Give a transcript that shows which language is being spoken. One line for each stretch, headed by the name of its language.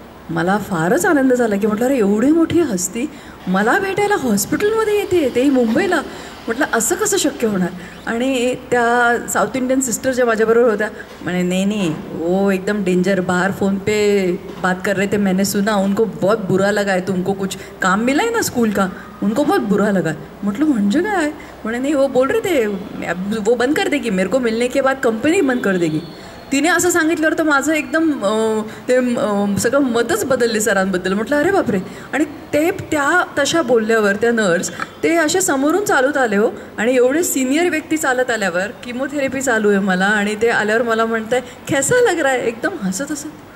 Marathi: मला फारच आनंद झाला की म्हटलं अरे एवढी मोठी हस्ती मला भेटायला हॉस्पिटलमध्ये येते, तेही मुंबईला. म्हटलं असं कसं शक्य होणार. आणि त्या साऊथ इंडियन सिस्टर ज्या माझ्याबरोबर होत्या म्हणे
Hindi: नहीं वो एकदम डेंजर, बाहर फ़ोन पे बात कर रहे थे, मैंने सुना, उनको बहुत बुरा लगा है, तुमको कुछ काम मिला है ना स्कूल का, उनको बहुत बुरा लगा.
Marathi: म्हटलं म्हणजे काय.
Hindi: म्हणे नहीं वो बोल रहे थे वो बंद कर देगी, मेरे को मिलने के बाद कंपनी बंद कर देगी.
Marathi: तिने असं सांगितल्यावर तर माझं एकदम ते सगळं मतच बदलले सरांबद्दल. म्हटलं अरे बापरे. आणि ते त्या तशा बोलल्यावर त्या नर्स ते असे समोरून चालत आले हो, आणि एवढे सिनियर व्यक्ती चालत आल्यावर किमोथेरपी चालू आहे मला, आणि ते आल्यावर मला म्हणत आहे
Hindi: कैसा लग रहा है,
Marathi: एकदम हसत हसत.